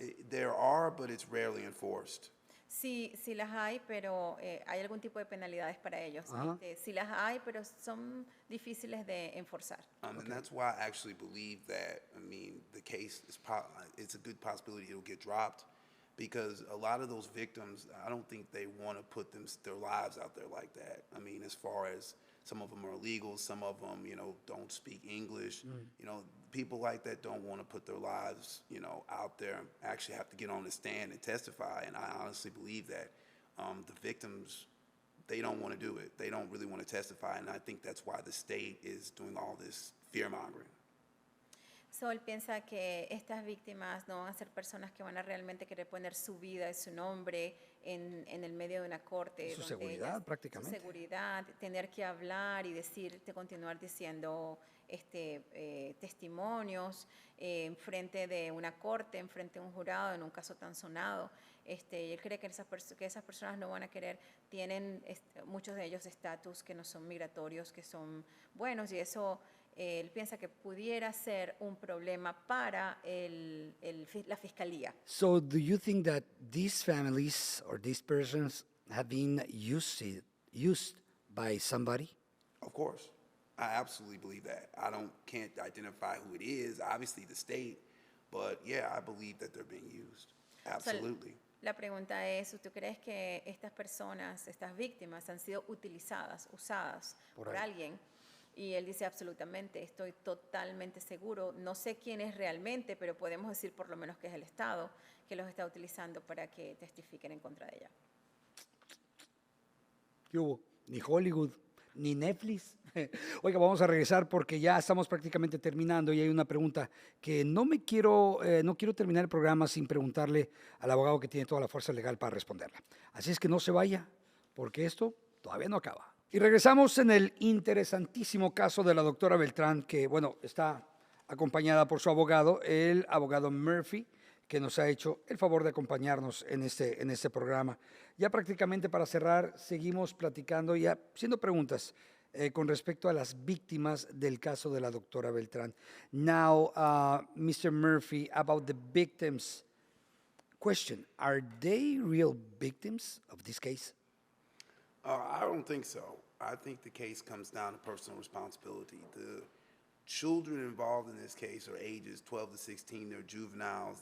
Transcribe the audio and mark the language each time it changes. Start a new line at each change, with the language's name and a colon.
English: there are, but it's rarely enforced.
Spanish: Sí, sí las hay, pero hay algún tipo de penalidades para ellos. Ajá. Sí las hay, pero son difíciles de enforzar.
English: And that's why I actually believe that, I mean, the case is it's a good possibility it'll get dropped because a lot of those victims, I don't think they want to put their lives out there like that. I mean, as far as some of them are illegal, some of them, don't speak English. People like that don't want to put their lives, out there and actually have to get on the stand and testify. And I honestly believe that the victims, they don't want to do it. They don't really want to testify, and I think that's why the state is doing all this fear-mongering.
Spanish: So, él piensa que estas víctimas no van a ser personas que van a realmente querer poner su vida y su nombre en el medio de una corte. Su donde seguridad, ellas- prácticamente. Su seguridad, tener que hablar y continuar diciendo testimonios en frente de una corte, en frente de un jurado, en un caso tan sonado. Y él cree que esas personas no van a querer, tienen muchos de ellos estatus que no son migratorios, que son buenos, y eso él piensa que pudiera ser un problema para la fiscalía.
English: So do you think that these families or these persons have been used by somebody? Of course, I absolutely believe that. Can't identify who it is, obviously the state, but yeah, I believe that they're being used. Absolutely.
Spanish: La pregunta es, ¿tú crees que estas personas, estas víctimas, han sido usadas por alguien? Y él dice, absolutamente, estoy totalmente seguro. No sé quién es realmente, pero podemos decir por lo menos que es el Estado que los está utilizando para que testifiquen en contra de ella. ¿Qué hubo? Ni Hollywood, ni Netflix. Oiga, vamos a regresar porque ya estamos prácticamente terminando y hay una pregunta que no quiero terminar el programa sin preguntarle al abogado que tiene toda la fuerza legal para responderla. Así es que no se vaya, porque esto todavía no acaba. Y regresamos en el interesantísimo caso de la doctora Beltrán, que, bueno, está acompañada por su abogado, el abogado Murphy, que nos ha hecho el favor de acompañarnos en este programa. Ya prácticamente para cerrar, seguimos platicando y haciendo preguntas con respecto a las víctimas del caso de la doctora Beltrán.
English: Now, Mr. Murphy, about the victims. Question, are they real victims of this case? I don't think so. I think the case comes down to personal responsibility. The children involved in this case are ages 12 to 16. They're juveniles.